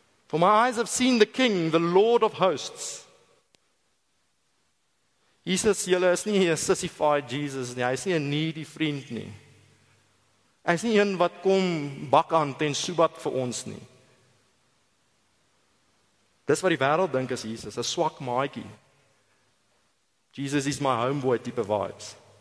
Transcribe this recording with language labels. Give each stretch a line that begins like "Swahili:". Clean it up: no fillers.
English: For my eyes have seen the King, the Lord of hosts.
Afrikaans: Jesus, julle is nie 'n sissified Jesus nie, hy is nie 'n needy vriend nie. Hy is nie een wat kom bak aan ten soebat vir ons nie. Dis wat die wêreld dink is Jesus, 'n swak maatjie. Jesus is my homeboy tipe vibes.